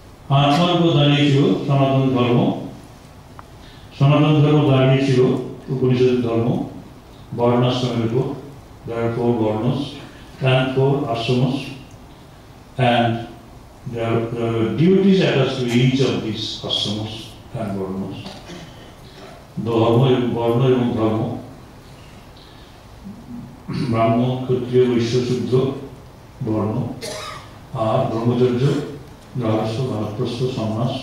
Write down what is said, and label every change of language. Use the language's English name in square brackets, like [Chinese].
[Bangla] আত্মার উপর দাঁড়িয়েছিল সনাতন ধর্ম, সনাতন ধর্ম দাঁড়িয়েছিল উপনিষদের ধর্ম, বর্ণাশ্রমের উপর, [English] There are 4 varnas and 4 ashramas, and there are duties attached to each of these ashramas and varnas. [Bangla] Dharma এবং বর্ণ এবং ধর্ম, ব্রাহ্ম, ক্ষত্রিয়, বৈশ্য, শূদ্র বর্ণ, আর ব্রহ্মচর্য, গৃহস্থ, বানপ্রস্থ, সন্ন্যাস।